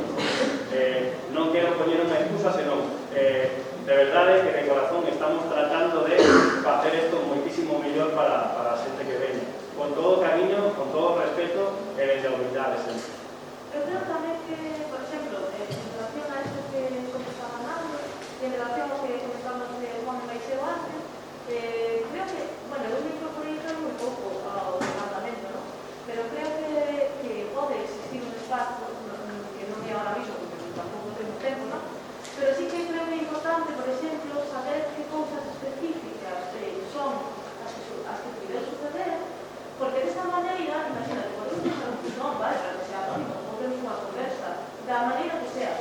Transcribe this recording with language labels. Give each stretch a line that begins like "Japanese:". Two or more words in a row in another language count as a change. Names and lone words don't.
Galician: Non quero poñer unha excusa, senón de verdade que de corazón estamos tratando de facer isto moitísimo mellor para a xente que veña, con todo cariño, con todo respeto e desde a humildade sempre. Eu creo tamén que, por exemplo,
Spanish: en relación a esto que estaba hablando y en relación a lo que comentamos de Juan Maiseo antes, creo que, bueno,
Galician: eu me incorporei moi pouco ao departamento,
Spanish: ¿no?
Galician: Pero creo que pode existir un espacio que non é
Spanish: ahora mismo,
Galician: porque tampouco tengo tempo, ¿no? Pero sí que creo que é importante, por exemplo, saber que cousas específicas son as que puder suceder, porque desa maneira, imagínate, podemos usar un buzón, vale,
Spanish: para que sea anónimo,
Galician: podemos unha conversa, da maneira que sea.